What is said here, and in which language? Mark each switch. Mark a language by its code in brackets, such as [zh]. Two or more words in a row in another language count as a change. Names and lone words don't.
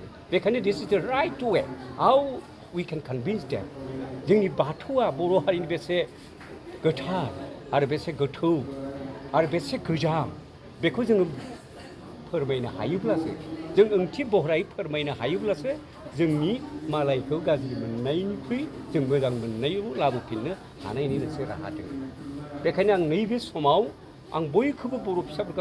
[brx] बेखायनो [en] this is the right way how we can convince them [brx] जोंनि बाथौआ बर' हारिनि बेसे गोथार आरो बेसे गोथौ आरो बेसे गोजाम बेखौ जोङो फोरमायनो हायोब्लासो जों ओंथि बहरायै फोरमायनो हायोब्लासो जोंनि मालायखौ गाज्रि मोननायनिख्रुइ जों मोजां मोननायाव लाबोफिननो हानायनि मोनसे राहा दङ बेखायनो आं नैबे समाव आं बयखौबो बर' फिसाफोरखौ